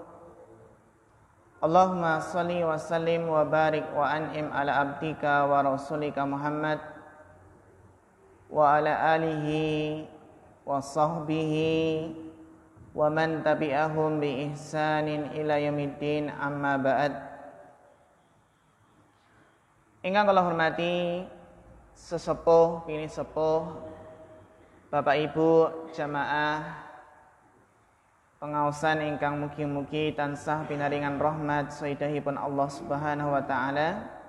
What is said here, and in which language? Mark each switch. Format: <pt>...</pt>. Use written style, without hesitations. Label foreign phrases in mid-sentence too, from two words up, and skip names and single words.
<ar>اللهم صل وسلم وبارك وأنعم على عبدك ورسولك محمد وعلى آله وصحبه ومن تبعهم بإحسان إلى يوم الدين، أما بعد.</ar> <jv>Ingkang kula hormati sesepuh pini sepuh Bapak Ibu jamaah pengaosan ingkang mugi-mugi tansah pinaringan rahmat sayyidahipun Allah</jv> <ar>سبحانه وتعالى.</ar>